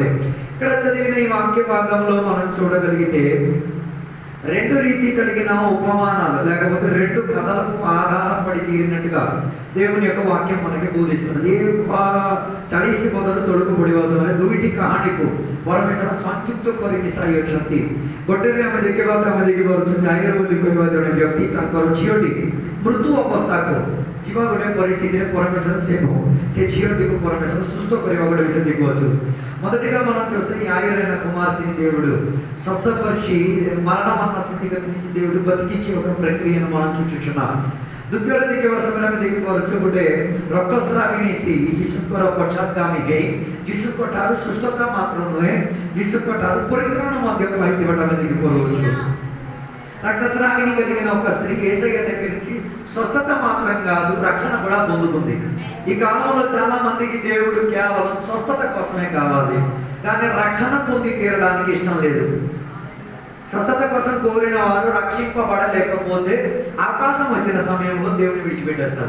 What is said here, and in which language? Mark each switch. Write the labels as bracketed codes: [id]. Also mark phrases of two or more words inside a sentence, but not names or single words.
[te] ఇక్కడ చదివిన ఈ వాక్య భాగంలో మనం చూడగలిగితే రెండు రీతి కలిగిన ఉపమానాలు లేకపోతే రెండు కథలకు ఆధారపడి తీరినట్టుగా దేవుని యొక్క వాక్యం మనకి బోధిస్తున్నది. [or] ଚାଳିଶ ପଦରୁ ତଳକୁ ପଡ଼ିବା ସମୟରେ ଦୁଇଟି କାହାଣୀକୁ ପରମେଶ୍ୱର ସଂଯୁକ୍ତ କରି ମିଶାଇ ଅଛନ୍ତି. ଗୋଟେରେ ଆମେ ଦେଖିପାରୁଛୁ ଯାଇର ବୋଲି କହିବା ଜଣେ ବ୍ୟକ୍ତି ତାଙ୍କର ଝିଅଟି ମୃତ୍ୟୁ ଅବସ୍ଥାକୁ ଯିବା ଗୋଟେ ପରିସ୍ଥିତିରେ ପରମେଶ୍ୱର ସେ ଝିଅଟିକୁ ପରମେଶ୍ୱର ସୁସ୍ଥ କରିବା ଗୋଟେ విషయం ଦେଖୁଅଛୁ. [te] మొదటిగా మనం చూస్తే యాయరైన కుమార్తెని దేవుడు స్వస్థపరిచి మరణ స్థితిగతి నుంచి దేవుడు బతికించే ఒక ప్రక్రియను మనం చూచుచున్నాం. [or] ଦ୍ୱିତୀୟରେ ଦେଖିବା ସମୟରେ ଆମେ ଦେଖିପାରୁଛୁ ଗୋଟେ ରକ୍ତସ୍ରାବିଣୀ ସ୍ତ୍ରୀ ଯୀଶୁଙ୍କର ପଶ୍ଚାତଗାମୀ ହେଇ ଯୀଶୁଙ୍କ ଠାରୁ ସୁସ୍ଥତା ମାତ୍ର ନୁହେଁ ଯୀଶୁଙ୍କ ଠାରୁ ପରିତ୍ରାଣ ମଧ୍ୟ ପାଇଥିବାଟା ଆମେ ଦେଖିପାରୁଛୁ. [te] రక్తస్రావిణి కలిగిన ఒక స్త్రీ యేసయ్య దగ్గర నుంచి స్వస్థత మాత్రం కాదు రక్షణ కూడా పొందుకుంది. ఈ కాలంలో చాలా మందికి దేవుడు కేవలం స్వస్థత కోసమే కావాలి, కానీ రక్షణ పొంది తీరడానికి ఇష్టం లేదు. స్వస్థత కోసం కోరిన వారు రక్షింపబడలేకపోతే అవకాశం వచ్చిన సమయంలో దేవుని విడిచిపెట్టేస్తారు.